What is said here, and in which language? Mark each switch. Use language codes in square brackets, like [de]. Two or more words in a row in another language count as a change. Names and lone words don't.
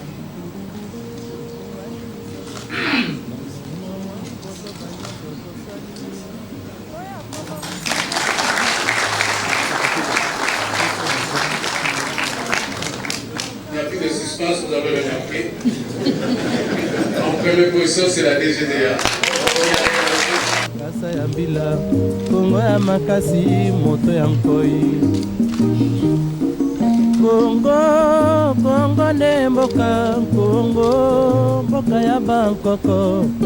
[fr] Il n'y a plus de suspense, vous avez remarqué. En première position, c'est la DGDA. [ln] Kasa ya mbila Congo ya makasi moto ya nkoi. Congo nde mboka Congo mboka ya bankoko.